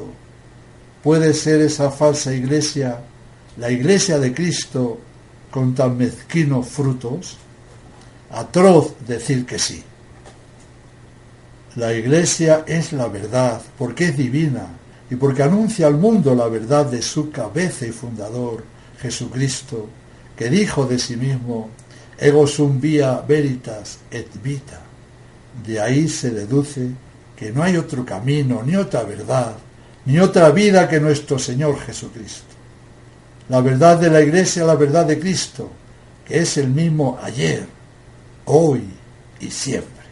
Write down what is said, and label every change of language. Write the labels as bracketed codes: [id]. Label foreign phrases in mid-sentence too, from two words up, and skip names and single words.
[es] ¿Puede ser esa falsa Iglesia la Iglesia de Cristo con tan mezquinos frutos? Atroz decir que sí. La Iglesia es la verdad, porque es divina y porque anuncia al mundo la verdad de su cabeza y fundador, Jesucristo, que dijo de sí mismo: [la] ego sum via veritas et vita. [es] De ahí se deduce que no hay otro camino, ni otra verdad, ni otra vida que nuestro Señor Jesucristo. La verdad de la Iglesia es la verdad de Cristo, que es el mismo ayer, hoy y siempre.